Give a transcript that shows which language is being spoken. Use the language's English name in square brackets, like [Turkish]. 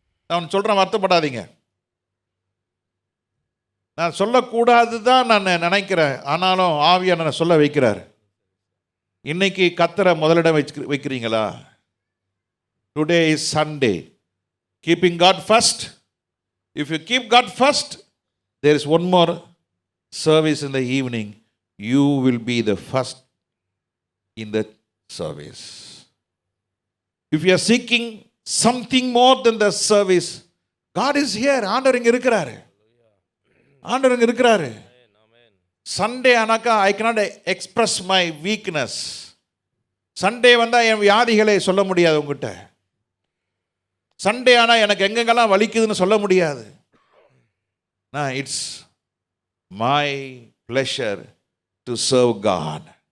[Tamil] நான் சொல்றேன், வருத்தப்படாதீங்க. நான் சொல்லக்கூடாது தான் நான் நினைக்கிறேன், ஆனாலும் ஆவியானவர் சொல்ல வைக்கிறார். இன்னைக்கு கர்த்தரை முதலிடம் வைக்கிறீங்களா? [English] Today is Sunday. Keeping God first. If you keep God first, there is one more service in the evening. You will be the first in the service. If you are seeking something more than the service, God is here. [Tamil] ஆண்டவர் இங்க இருக்கிறாரு, ஆண்டவர் இங்க இருக்கிறாரு. Sunday ஆனாக்கா [English] I cannot express my weakness. [Tamil] Sunday வந்தால் என் வியாதிகளை சொல்ல முடியாது உங்ககிட்ட. சண்டே ஆனால் எனக்கு எங்கெங்கெல்லாம் வலிக்குதுன்னு சொல்ல முடியாது. [English] It's my pleasure to serve God.